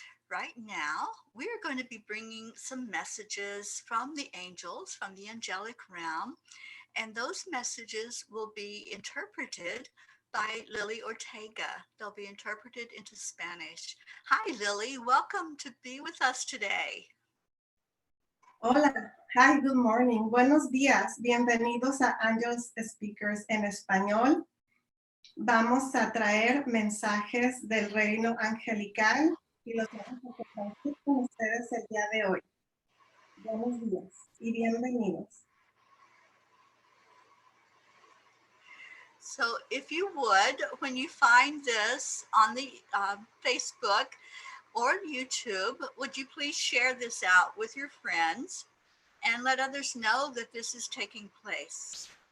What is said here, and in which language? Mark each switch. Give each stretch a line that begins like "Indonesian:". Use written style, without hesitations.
English: Right now, we are going to be bringing some messages from the angels, from the angelic realm, and those messages will be interpreted by Lily Ortega. They'll be interpreted into Spanish. Hi, Lily. Welcome to be with us today.
Spanish: Hola,
English: hi, good morning.
Spanish: Buenos días. Bienvenidos a Angelspeakers en Español. Vamos a traer mensajes del reino angelical y los vamos a compartir con ustedes el día de hoy. Buenos días y bienvenidos.
English: So, if you would, when you find this on the Facebook or YouTube, would you please share this out with your friends and let others know that this is taking place?